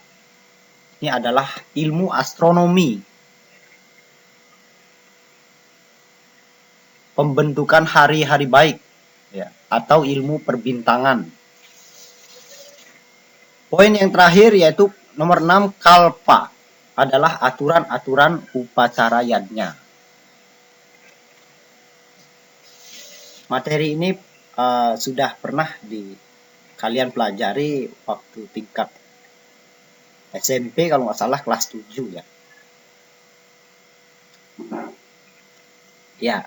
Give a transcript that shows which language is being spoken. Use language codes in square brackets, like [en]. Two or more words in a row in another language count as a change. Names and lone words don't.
[id] Ini adalah ilmu astronomi. Pembentukan hari-hari baik, ya, atau ilmu perbintangan. Poin yang terakhir yaitu nomor 6, Kalpa, adalah aturan-aturan upacara yadnya. Materi ini sudah pernah kalian pelajari waktu tingkat SMP kalau nggak salah kelas 7 ya. Ya.